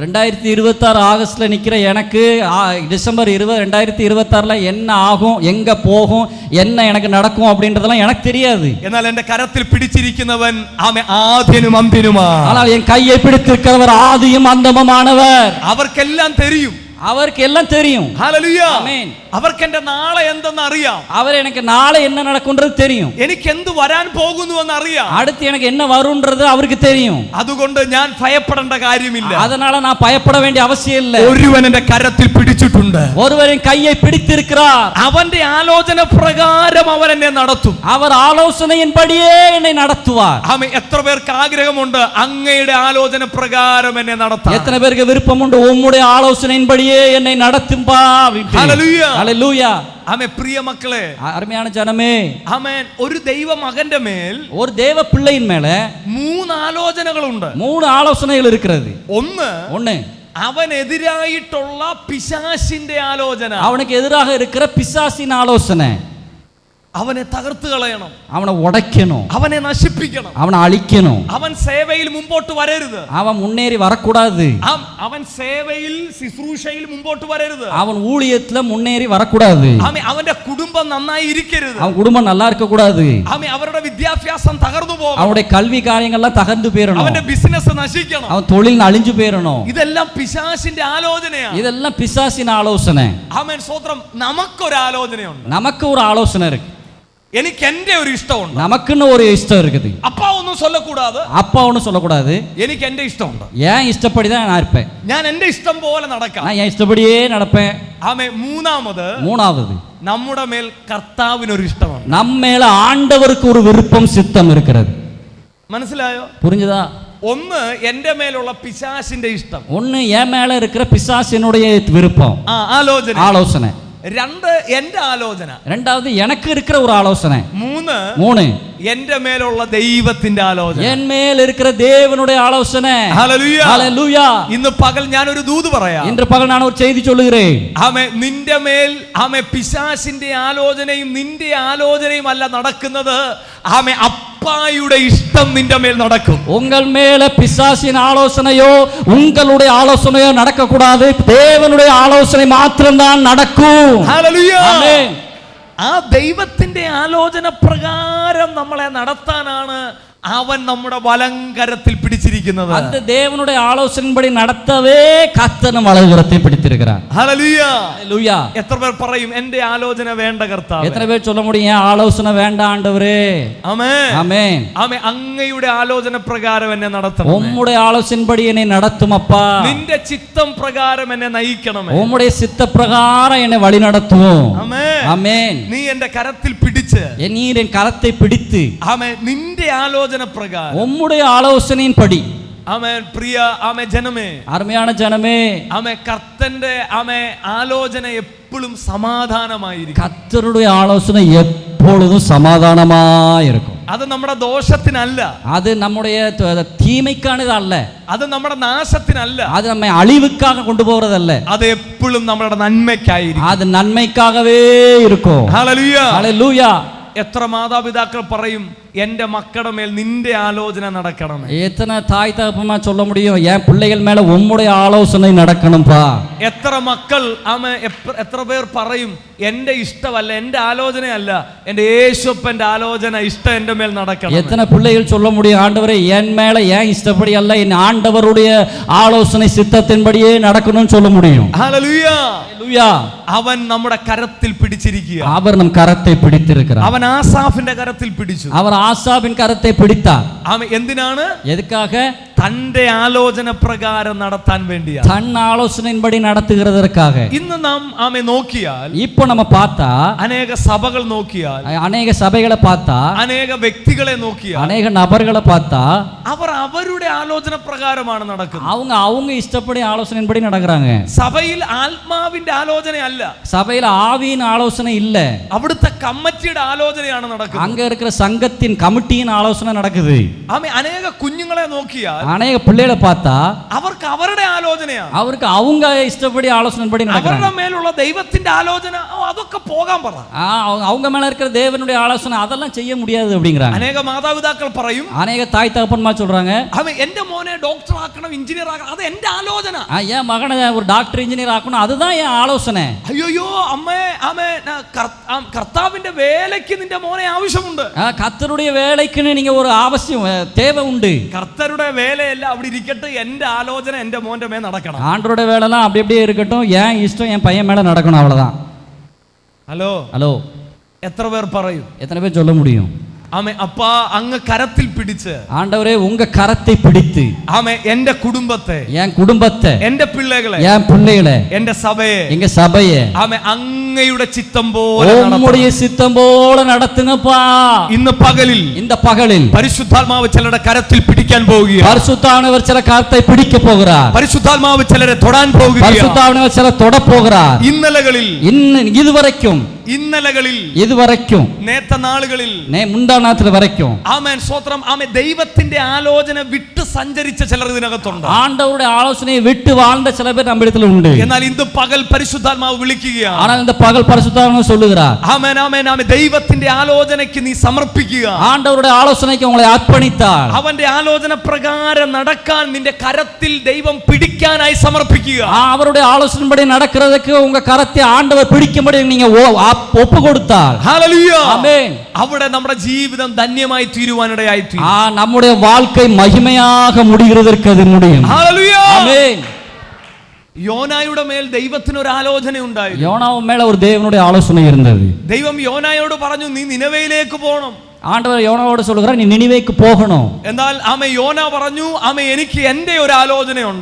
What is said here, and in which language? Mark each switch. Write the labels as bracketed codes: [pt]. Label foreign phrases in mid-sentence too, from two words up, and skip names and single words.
[ta] 2026 ஆகஸ்ட்ல நிக்கிற எனக்கு டிசம்பர் 20 2026ல என்ன ஆகும், எங்க போகும், என்ன எனக்கு நடக்கும் அப்படின்றதெல்லாம் எனக்கு தெரியாது. [ml] എന്നാൽ എന്റെ കരത്തിൽ പിടിച്ചിരിക്കുന്നവൻ ആമേ ആദ്യനും അന്ത്യനുമാണ്. [ta] ஆனால் என் கையை பிடித்திருக்கிறவர் ஆதியும் அந்தமுமானவர். [ml] അവർക്കെല്ലാം தெரியும். [ta] அவருக்கு எல்லாம் தெரியும். [ml] ഹല്ലേലൂയ. ആമേൻ. അവർക്ക് എന്റെ നാളെ എന്തെന്ന് അറിയാം. [ta] அவர் எனக்கு நாளை என்ன நடக்கும்ன்றது தெரியும். [ml] എനിക്ക് എന്ത് വരാൻ പോകുന്നു എന്ന് അറിയാം. [ta] அடுத்து எனக்கு என்ன வரும்ன்றது அவருக்கு தெரியும். [ml] അതുകൊണ്ട് ഞാൻ ഭയപ്പെടേണ്ട കാര്യമില്ല. [ta] அதனால நான் பயப்பட வேண்டிய அவசியம் இல்லை. [ml] ഒരുവൻ എന്റെ കരത്തിൽ പിടിച്ചിട്ടുണ്ട്. [ta] ஒருவரின் கையை பிடித்திருக்கிறார். [ml] അവന്റെ ആലോചന പ്രകാരം അവൻ എന്നെ നടത്തും. [ta] அவர் ஆலோசனையின்படியே என்னை நடத்துவார். [ml] ആമേൻ. എത്ര പേർക്ക് ആഗ്രഹമുണ്ട് അങ്ങയുടെ ആലോചന പ്രകാരം എന്നെ നടത്താൻ? [ta] எத்தனை பேருக்கு விருப்பம் உண்டு உம்முடைய ஆலோசனையின்படியே என்னை நடத்தும்பா? [ml] ഹല്ലേലൂയ. [ta] ஹல்லேலூயா. [ml] ആമേൻ. പ്രിയ മക്കളെ, [ta] அருமையான ஜனமே, [ml] ആമേൻ. ഒരു ദൈവ മകന്റെ മേൽ [ta] ஒரு தேவ பிள்ளையின் மேல [ml] 3 ആലോചനകളുണ്ട്. [ta] 3 ആലോசனைகள் இருக்கிறது. [ml] ഒന്ന് അവനെതിരായിട്ടുള്ള പിശാചിന്റെ ആലോചന. [ta] அவனுக்கு எதிராக இருக்கிற பிசாசின் ஆலோசனை. [ml] അവനെ തകർത്ത് കളയണം, [ta] அவனை உடைக்கணும், [ml] അവനെ നശിപ്പിക്കണം, [ta] அவனை അழிக்கணும். [ml] അവൻ സേവയിൽ മുമ്പോട്ട് വരരുത്, [ta] அவன் முன்னேறி வரக்கூடாது. [ml] അവൻ സേവയിൽ ശുശ്രൂഷയിൽ മുമ്പോട്ട് വരരുത്, [ta] அவன் ஊழியத்துல முன்னேறி வரக்கூடாது. [ml] അവന്റെ കുടുംബം നന്നായി ഇരിക്കരുത്, [ta] அவன் குடும்பம் நல்லா இருக்க கூடாது. [ml] അവരുടെ വിദ്യാഭ്യാസം തകർന്നു പോകും, [ta] அவனுடைய கல்வி காரியங்கள்லாம் தகர்ந்து போயிடணும், [ml] അവന്റെ ബിസിനസ് നശിക്കണം, [ta] அவன் தொழில் அழிஞ்சு போயிடணும். [ml] ഇതെല്ലാം പിശാചിന്റെ ആലോചനയാണ്. [ta] இதெல்லாம் பிசாசின் ஆலோசனை. [ml] ആമേൻ. സ്തോത്രം. നമുക്കൊരു ആലോചനയുണ്ട്. [ta] நமக்கு ஒரு ஆலோசனை இருக்கு. [ml] എനിക്ക് എന്റെ ഒരു ഇഷ്ടമുണ്ട്. [ta] நமக்குன்னு ஒரு இஷ்டம் இருக்குது. அப்பா ஒன்னும் சொல்லக்கூடாது, அப்பா ஒன்னும் சொல்லக்கூடாது. [ml] എനിക്ക് എന്റെ ഇഷ്ടമുണ്ട്. [ta] ஏன் ഇഷ്ടப்படிதான் நான் இருப்பேன். [ml] ഞാൻ എന്റെ ഇഷ്ടം പോലെ നടക്കാം. [ta] நான் என் ഇഷ്ടப்படியே நடப்பேன். [ml] ആമേൻ. [ta] மூணாவது [ml] നമ്മുടെ മേൽ കർത്താവിനൊരു ഇഷ്ടമാണ്. [ta] நம்மேல ஆண்டவருக்கு ஒரு விருப்பம் சித்தம் இருக்கிறது. [ml] മനസ്സിലായോ? [ta] புரிஞ்சுதா? [ml] ഒന്ന് എന്റെ മേലുള്ള പിശാചിന്റെ ഇഷ്ടം, [ta] ஒன்னு என் மேல இருக்கிற பிசாசினுடைய விருப்பம், ஆலோசனை. [ml] 2 എന്റെ ആലോചന. [ta] ரெண்டாவது எனக்கு இருக்கிற ஒரு ஆலோசனை. [ml] 3 എന്റെ മേലുള്ള ദൈവത്തിന്റെ ആലോചന, [ta] என் மேல் இருக்கிற தேவனுடைய ஆலோசனை. [ml] ഹല്ലേലൂയ. [ta] ஹல்லேலூயா. [ml] ഇന്ന് പകൽ ഞാൻ ഒരു ദൂത് പറയാം. [ta] இன்று பகல் நான் ஒரு செய்தி சொல்லுகிறேன். [ml] ആമേൻ. നിന്റെ മേൽ ആമേൻ പിശാചിന്റെ ആലോചനയും നിന്റെ ആലോചനയും അല്ല നടക്കുന്നത്. ആമേൻ. അപ്പായുടെ ഇഷ്ടം നിന്റെ മേൽ നടക്കും. [ta] உங்கள் மேல பிசாசின் ஆலோசனையோ உங்களுடைய ஆலோசனையோ நடக்க கூடாது. தேவனுடைய ஆலோசனை மாத்திரம்தான் நடக்கும். [ml] ഹല്ലേലൂയ. ആമേൻ. ആ ദൈവത്തിന്റെ ആലോചന പ്രകാരം നമ്മളെ നടത്താനാണ് അവൻ നമ്മുടെ വലങ്കരത്തിൽ പിടിച്ചിരിക്കുന്നത്. [ta] அந்த தேவனுடைய ஆலோசனைப்படி நடத்தவே கர்த்தர் நம் வலதுகரத்தை பிடித்திருக்கிறார். [ml] ഹല്ലേലൂയ. [ta] ஹல்லேலூயா. [ml] എത്ര പേർ പറയും എന്റെ ആലോചന വേണ്ട കർത്താവേ? [ta] எத்தனை பேர் சொல்ல முடியும் என் ஆலோசனை வேண்டாம் ஆண்டவரே? [ml] ആമേൻ. [ta] ஆமென். [ml] ആമേൻ. അങ്ങയുടെ ആലോചന പ്രകാരം എന്നെ നടത്തണം. [ta] உம்முடைய ஆலோசனைப்படி என்னை நடத்தும் அப்பா. [ml] നിന്റെ ചിത്തം പ്രകാരം എന്നെ നയിക്കണമേ. [ta] உம்முடைய சித்த பிரகாரம் என்னை வழி நடத்துவோம். [ml] ആമേൻ. [ta] ஆமென். [ml] നീ എന്റെ കരത്തിൽ പിടിച്ച് [ta] நீர் என் கரத்தை பிடித்து [ml] ആമേൻ നിന്റെ ആലോചന പ്രകാരം [ta] உம்முடைய ஆலோசனையின்படி. [ml] ആമേൻ. പ്രിയ ആമേൻ ജനമേ, [ta] அருமையான ஜனமே, [ml] ആമേൻ കർത്തന്റെ ആമേൻ ആലോചന എപ്പോഴും സമാധാനമായിരിക്കും. [ta] கர்த்தருடைய ஆலோசனை எப்பொழுதும் சமாதானமாய் இருக்கும். [ml] അത് നമ്മുടെ ദോഷത്തിനല്ല, [ta] அது நம்முடைய தீமைக்கானது அல்ல, [ml] അത് നമ്മുടെ നാശത്തിനല്ല, [ta] அது நம்மை அழிவுக்காக கொண்டு போறது அல்ல, [ml] അത് എപ്പോഴും നമ്മുടെ നന്മയ്ക്കായിരിക്കും. [ta] அது நன்மைக்காகவே இருக்கும். [ml] ഹല്ലേലൂയ. [ta] ஹல்லேலூயா. [ml] എത്ര മാതാപിതാക്കൾ പറയും എന്റെ മക്കളുടെ മേൽ നിന്റെ ആലോചന നടക്കണം? [ta] எத்தனை தாய் தகப்பமா சொல்ல முடியும் என் பிள்ளைகள் மேல உம்முடைய ஆலோசனை நடக்கணும்பா? [ml] എത്ര മക്കൾ എത്ര പേർ പറയും എന്റെ ഇഷ്ടമല്ല, എന്റെ ആലോചനയല്ല, എന്റെ യേശുപ്പന്റെ ആലോചന ഇഷ്ടം എന്റെ മേൽ നടക്കണം? [ta] எத்தனை பிள்ளைகள் சொல்ல முடியும் ஆண்டவரே என் மேல ஏன் இஷ்டப்படி அல்ல, என் ஆண்டவருடைய ஆலோசனை சித்தத்தின்படியே நடக்கணும்னு சொல்ல முடியும்? [ml] ഹല്ലേലൂയ. [ta] ஹல்லேலூயா. [ml] അവൻ നമ്മുടെ കരത്തിൽ പിടിച്ചിരിക്കുക. [ta] அவர் நம் கரத்தை பிடித்திருக்கிறார். [ml] അവൻ ആസാഫിന്റെ കരത്തിൽ പിടിച്ചു. [ta] அவர் ஆசாபின் கரத்தை பிடித்தார். [ml] അവൻ എന്തിനാണ്? [ta] எதுக்காக? [ml] തന്റെ ആലോചന പ്രകാരം നടത്താൻ വേണ്ടിയാണ്. [ta] தன் ஆலோசனையின்படி நடத்துகிறதற்காக. [ml] ഇന്ന് നാം ആമെ നോക്കിയാൽ, [ta] இப்போ நம்ம பார்த்தா [ml] അനേക സഭകൾ നോക്കിയാൽ, [ta] அநேக சபைகளை பார்த்தா, [ml] അനേക വ്യക്തികളെ നോക്കിയാൽ, [ta] அநேக நபர்களை பார்த்தா [ml] അവർ അവരുടെ ആലോചന പ്രകാരമാണ് നടക്കുന്നത്. [ta] அவங்க இஷ்டப்படி ஆலோசனையின்படி நடக்கிறாங்க. [ml] സഭയിൽ ആത്മാവിന്റെ ആലോചനയല്ല, [ta] சபையில ஆவியின் ஆலோசனை இல்ல, [ml] അവിടുത്തെ കമ്മിറ്റിയുടെ ആലോചനയാണ് നടക്കുന്നത്. [ta] அங்க இருக்கிற சங்கத்தின் கமிட்டியின் ஆலோசனை நடக்குது. [ml] ആമേ. അനേക കുഞ്ഞുങ്ങളെ നോക്കിയാൽ [ta] அநேக பிள்ளைகளை பார்த்தா [ml] അവർക്ക് അവരുടെ ആലോചനയാണ്, [ta] அவருக்கு அவங்க இஷ்டப்படி ஆலோசனைப்படி நடக்கிறாங்க. [ml] അവരുടെ മേലുള്ള ദൈവത്തിന്റെ ആലോചന അതൊക്കെ പോകാൻ പറ. [ta] அவங்க மேல இருக்கிற தேவனுடைய ஆலோசனை அதெல்லாம் செய்ய முடியாது அப்படிங்கிறாங்க. [ml] അനേക മാതാപിതാക്കൾ പറയും, [ta] அநேக தாய் தகப்பன்மார் சொல்றாங்க, [ml] അവൻ എന്റെ മോനെ ഡോക്ടർ ആക്കണം, എഞ്ചിനീയർ ആക്കണം, അത് എന്റെ ആലോചന. [ta] என் மகனை ஒரு டாக்டர் இன்ஜினியர் ஆக்கணும், அதுதான் என் ஆலோசனை. [ml] അയ്യോ അമ്മേ ആമേ, കർത്താവിന്റെ വേലയ്ക്ക് നിന്റെ മോനെ ആവശ്യമുണ്ട്. [ta] கர்த்தருடைய வேலைக்குன்னு நீங்க ஒரு அவசியம் தேவை உண்டு. [ml] കർത്തരുടെ വേലയല്ല അവിടെ ഇരിക്കട്ടെ, എന്റെ ആലോചന എന്റെ മോന്റെ മേൽ നടക്കണം. [ta] ஆண்டவருடைய வேலைலாம் அப்படி அப்படியே இருக்கட்டும், என் இஷ்டம் என் பையன் மேல நடக்கணும், அவ்வளவுதான். [ml] ഹലോ [ta] ஹலோ, [ml] എത്ര പേർ പറയും? [ta] எத்தனை பேர் சொல்ல முடியும்? [ml] ആമേ അപ്പാ അങ്ങ് കരത്തിൽ പിടിച്ച്, [ta] ஆண்டவரே உங்க கரத்தை பிடித்து [ml] ആമേ എന്റെ കുടുംബത്തെ, [ta] என் குடும்பத்தை, [ml] എന്റെ പിള്ളേകളെ, [ta] என் பிள்ளைகளை, [ml] എന്റെ സഭയെ, [ta] எங்க சபையை [ml] ആമേ അങ്ങയുടെ ചിത്തം പോലെ [ta] உம்முடைய சித்தம் போல நடத்துங்கப்பா. [ml] ഇന്ന് പകലിൽ [ta] இந்த பகலில் [ml] പരിശുദ്ധാത്മാവ് ചിലരുടെ കരത്തിൽ പിടിക്കാൻ പോവുകയാണ്. [ta] பரிசுத்தானவர் சில கரத்தை பிடிக்க போகிறார். [ml] പരിശുദ്ധാത്മാവ് ചിലരെ തൊടാൻ പോവുകയാണ്. [ta] பரிசுத்தானவர் சில தொட போகிறார். [ml] ഇന്നലകളിൽ [ta] இதுவரைக்கும் [ml] നേത്ത നാളുകളിൽ മുന്താനാത്തിൽ വരയ്ക്കും. ആമേൻ, സ്തോത്രം. ആമേൻ. ദൈവത്തിന്റെ ആലോചന വിട്ട് സഞ്ചരിച്ച ചിലർ ഇതിനകത്തുണ്ട്. [ta] ஆண்டவருடைய ஆலோசனையை விட்டு வாழ்ந்த சில பேர் நம்மிடத்தில் உண்டு. [ml] എന്നാൽ ഇന്ന് പകൽ പരിശുദ്ധാത്മാവ് വിളിക്കുകയാണ്. [ta] ஆனால் இந்த பகல் பரிசுத்தானவர் சொல்லுகிறார், [ml] ആമേൻ ആമേൻ ആമേൻ, ദൈവത്തിന്റെ ആലോചനയ്ക്ക് നീ സമർപ്പിക്കുക. [ta] ஆண்டவருடைய ஆலோசனைக்கு உங்களை அர்ப்பணித்தால் [ml] അവന്റെ ആലോചന പ്രകാരം നടക്കാൻ നിന്റെ കരത്തിൽ ദൈവം പിടിക്കാനായി സമർപ്പിക്കുക. [ta] அவருடைய ஆலோசனைப்படி நடக்கிறதுக்கு உங்க கரத்தை ஆண்டவர் பிடிக்கும்படி நீங்க ஒப்பு கொடுத்தால், [ml] ഹല്ലേലൂയ, [ta] ஆமென், [ml] അവിടെ നമ്മുടെ ജീവിതം ധന്യമായി തീരുവാനിടയായി തീരും. [ta] நம்முடைய வாழ்க்கை மகிமையாக முடிகிறதற்கு அது முடியும். [ml] ഹല്ലേലൂയ, [ta] ஆமென். [ml] യോനായുടെ മേൽ ദൈവത്തിന് ഒരു ആലോചന ഉണ്ടായിരുന്നു. [ta] யோனாவின் மேல ஒரு தேவனுடைய ஆலோசனை இருந்தது. [ml] ദൈവം യോനായോട് പറഞ്ഞു, നീ നിനവയിലേക്ക് പോകണം. [ta] ஆண்டவர் யோனாவோடு சொல்லுகிறார், நீ நினிவேக்கு போகணும். [ml] എന്നാൽ ആമേ യോന പറഞ്ഞു, ആമേ എനിക്ക് എന്റെ ഒരു ആലോചനയുണ്ട്.